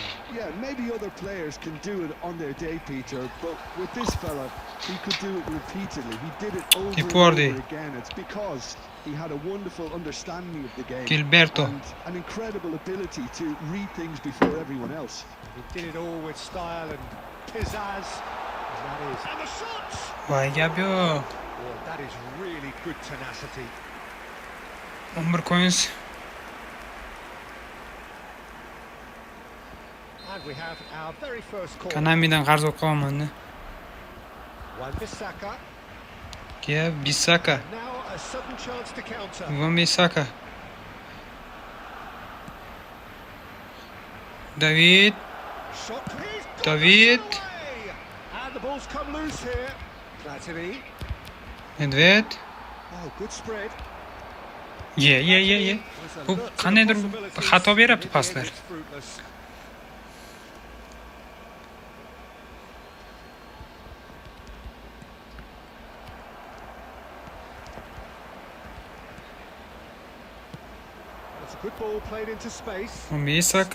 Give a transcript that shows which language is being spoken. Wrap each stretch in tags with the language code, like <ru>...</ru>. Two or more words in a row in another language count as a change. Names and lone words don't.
<en>Yeah, maybe other players can do it on their day, Peter, but with this fella, he could do it repeatedly. He did it over and over again. It's because he had a wonderful understanding of the game Gilberto. And an incredible ability to read things before everyone else. He did it all with style and pizzazz. And the shots!</en> <uz>Voy gap yo'q.</uz> <en>Oh, that is really good tenacity. 11 coins. And we have our very first call.</en> <uz>Kanamidan qarz o'qiyapman.</uz> <en>Wan-Bissaka. Bissaka. Now a sudden chance to counter. Wan-Bissaka. David. David. And the ball's come loose here. Platini. Nedved. Oh, good spread. Yeah.</en> <uz>Bu qandaydir xato beryapti paslar.</uz> <en>That's a good ball played into space. Bissaka.</en>